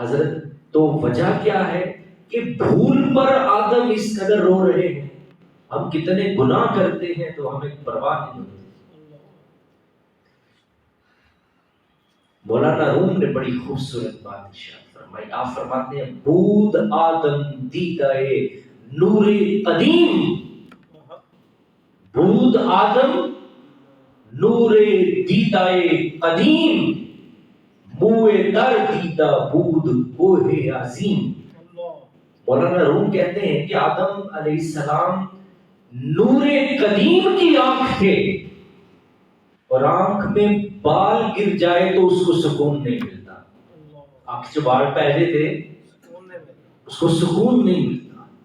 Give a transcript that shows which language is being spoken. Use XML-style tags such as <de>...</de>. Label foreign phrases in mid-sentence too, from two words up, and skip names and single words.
<ur>حضرت تو وجہ کیا ہے کہ بھول پر آدم اس قدر رو رہے ہیں؟ ہم کتنے گناہ کرتے ہیں تو ہمیں پرواہ نہیں ہوتی۔ مولانا روم نے بڑی خوبصورت بات ارشاد فرمائی، آپ فرماتے ہیں</ur> <fa>بود آدم دیدائے نور قدیم، بود آدم نور دیدائے قدیم، موئے در دیدہ بود کوہ عظیم۔</fa> <ur>مولانا روم کہتے ہیں کہ آدم علیہ السلام نور قدیم کی آنکھ تھے، اور آنکھ میں بال گر جائے تو اس کو سکون نہیں ملتا، آنکھ جو بال پہلے تھے اس کو سکون نہیں ملتا،</ur>